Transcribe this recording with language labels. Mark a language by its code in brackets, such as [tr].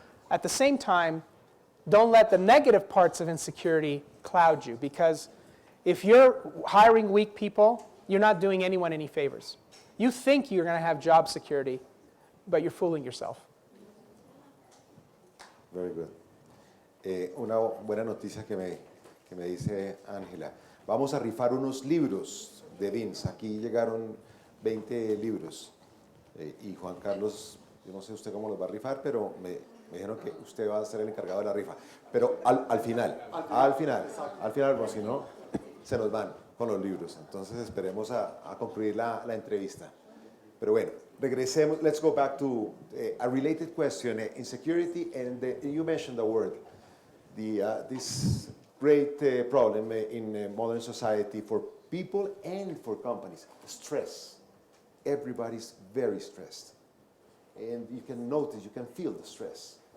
[en] At the same time, don't let the negative parts of insecurity cloud you, because if you're hiring weak people, you're not doing anyone any favors. You think you're going to have job security, but you're fooling yourself. Very good. [es] Una buena noticia que me dice Ángela. Vamos a rifar unos libros de Vince. Aquí llegaron 20 libros. Y Juan Carlos, yo no sé usted cómo los va a rifar, pero me dijeron que usted va a ser el encargado de la rifa. Pero al final, porque si no, se nos van con los libros. Entonces esperemos a concluir la entrevista. Pero bueno, regresemos. [en] Let's go back to a related question, insecurity, and you mentioned the word. This great problem in modern society for people and for companies, stress. Everybody's very stressed. And you can notice, you can feel the stress.